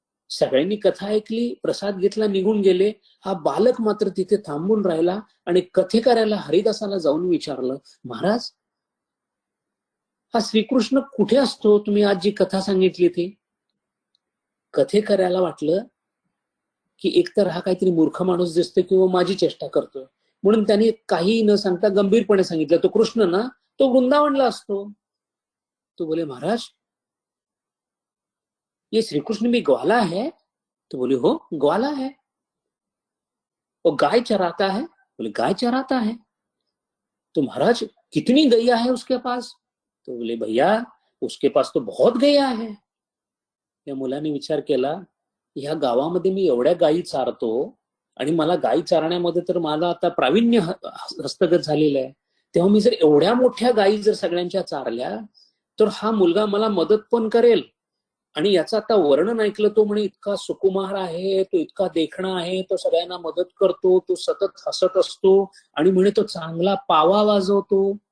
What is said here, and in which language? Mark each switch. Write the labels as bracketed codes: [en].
[mr] सगळ्यांनी कथा ऐकली, प्रसाद घेतला, निघून गेले. हा बालक मात्र तिथे थांबून राहिला आणि कथेकऱ्याला हरिदासाला जाऊन विचारलं, महाराज हा श्रीकृष्ण कुठे असतो? तुम्ही आज जी कथा सांगितली ती. कथेकऱ्याला वाटलं की एकतर हा काहीतरी मूर्ख माणूस दिसतोय किंवा माझी चेष्टा करतोय, म्हणून त्यांनी काही न सांगता गंभीरपणे सांगितलं, तो कृष्ण ना, तो वृंदावनला असतो. [hi] तो बोले, महाराज ये श्रीकृष्ण भी ग्वाला है? तो बोले, हो ग्वाला है. वो गाय चराता है? बोले गाय चराता है। तो महाराज कितनी गैया है उसके पास? तो बोले भैया उसके पास तो बहुत गैया है। [mr] या मुलाने विचार केला, ह्या गावामध्ये मी एवढ्या गायी चारतो आणि मला गायी चारण्यामध्ये तर मला आता प्रावीण्य हस्तगत झालेलं आहे, तेव्हा मी जर एवढ्या मोठ्या गायी जर सगळ्यांच्या चारल्या तर हा मुलगा मला मदत पण करेल. आणि याचं आता वर्णन ऐकलं, तो म्हणे इतका सुकुमार आहे, तो इतका देखणा आहे, तो सगळ्यांना मदत करतो, तो सतत हसत असतो आणि म्हणे तो चांगला पावा वाजवतो.